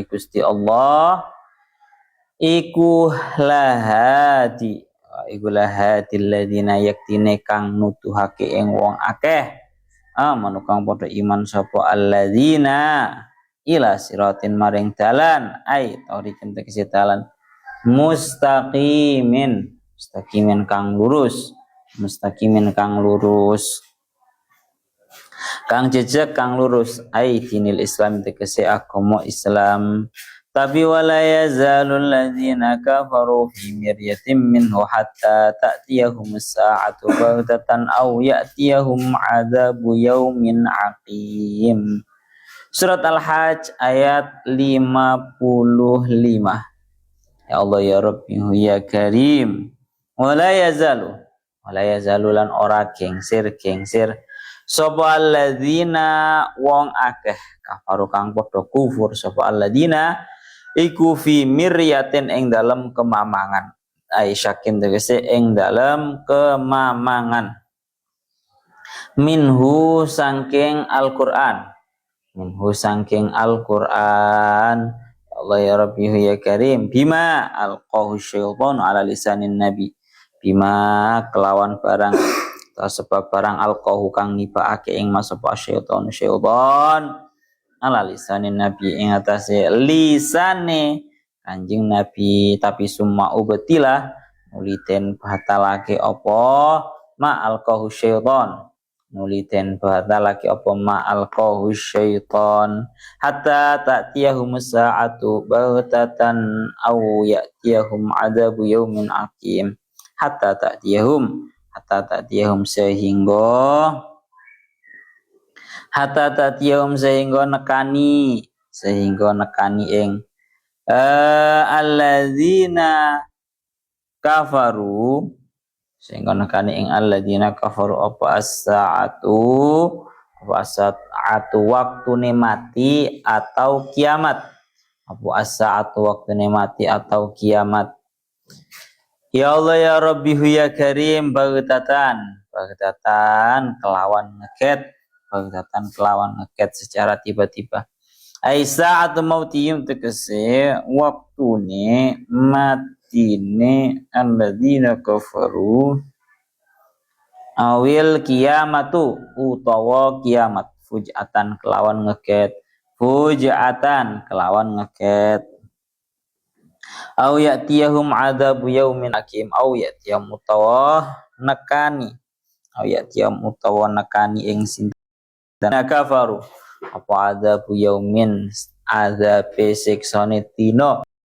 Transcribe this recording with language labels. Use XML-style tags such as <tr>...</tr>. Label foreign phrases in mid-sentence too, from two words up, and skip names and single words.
<jv>Gusti Allah iku</jv> <ar>لهادي الذين</ar> <jv>yaktine kang nuduhake ing wong akeh amanu kang padha iman sapa alladzina ila siratin maring dalan</jv> <ar>أي طريق</ar> <jv>tegese dalan mustaqimin kang lurus kang jejeg kang lurus</jv> <ar>أي دين الإسلام</ar> <jv>tegese agama Islam Tapi</jv> <ar>ولا يزال الذين كفروا في مرية منه حتى تأتيهم الساعة بغتة أو يأتيهم عذاب يوم عقيم.</ar> <jv>Surat Al-Hajj ayat 55.</jv> <ar>يا الله يا ربي يا كريم. ولا يزال</ar> <jv>lan ora gengsir sapa alladzina wong akeh kafaru kang padha kufur sapa alladzina iku</jv> <ar>في مرية</ar> <jv>ing dalem kemamangan. Aisyakin tegese ing dalem kemamangan. Minhu sangking Al-Qur'an.</jv> <ar>الله يا ربي يا كريم. بما ألقى الشيطان على لسان النبي.</ar> <jv>Bima kelawan barang atau sebab barang alqahu kang nibaake ing masapa syaitan</jv> <ar>على لسان النبي</ar> <jv>ing atase lisane Kanjeng Nabi, tapi</jv> <ar>ثم أبطل</ar> <jv>nuliten batalake apa</jv> <ar>ما ألقاه الشيطان.</ar> <jv>Nuliten batalake apa</jv> <ar>ما ألقاه الشيطان حتى تأتيهم الساعة بغتة أو يأتيهم عذاب يوم عقيم. حتى تأتيهم</ar> <jv>sehingga nekani ing</jv> <ar>الذين كفروا</ar> <jv>sehingga nekani ing</jv> <ar>الذين كفروا</ar> <jv>apa as-sa'atu waktune mati atau kiamat. Apa as-sa'atu waktune mati atau kiamat.</jv> <ar>يا الله يا ربي يا كريم بغتة</ar> <jv>kelawan ngeget</jv> <id>secara tiba-tiba.</id> <ar>ساعة موتهم</ar> <jv>tegese waktune matine</jv> <ar>الذين كفروا أو القيامة</ar> <jv>utawa kiamat fujatan kelawan ngeget</jv> <ar>أو يأتيهم عذاب يوم عقيم أو يأتيهم</ar> <jv>utawa nekani ing sinten</jv> <ar>kafaru apa عذاب يوم</ar> <jv>adzabe siksane dina</jv>